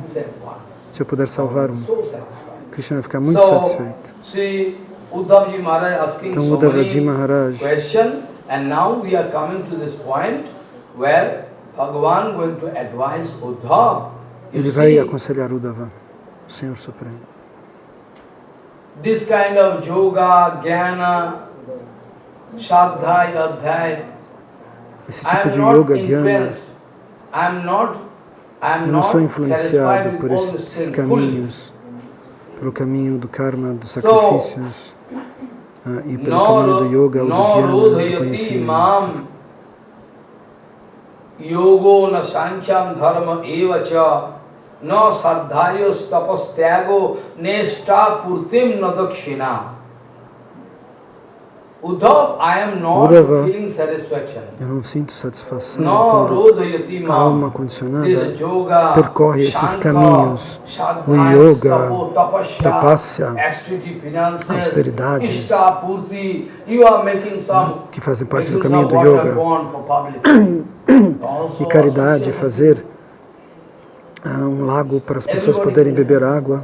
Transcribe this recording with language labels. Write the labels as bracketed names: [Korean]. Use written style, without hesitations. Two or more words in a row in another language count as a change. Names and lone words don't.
[Portuguese] Se eu puder salvar um, Krishna vai ficar muito satisfeito. Então Uddhavaji Maharaj, ele vai aconselhar Uddhava, o Senhor Supremo. [English] This kind of yoga, jnana, sadhya, adhyaya, [Portuguese] esse tipo de yoga, jnana, eu não sou influenciado por esses caminhos, pelo caminho do karma, dos sacrifícios, e pelo caminho do yoga, ou do jnana, do conhecimento. [Sanskrit] योगो न सङ्ख्यं धर्म एवच न साध्यायोस् तपस्त्यागो नेष्ट पूर्तिम् न दक्षिणा. [Portuguese] Uddhava, eu não sinto satisfação quando a alma condicionada percorre esses caminhos, o yoga, tapasya, austeridades, que fazem parte do caminho do yoga, e caridade, fazer um lago para as pessoas poderem beber água.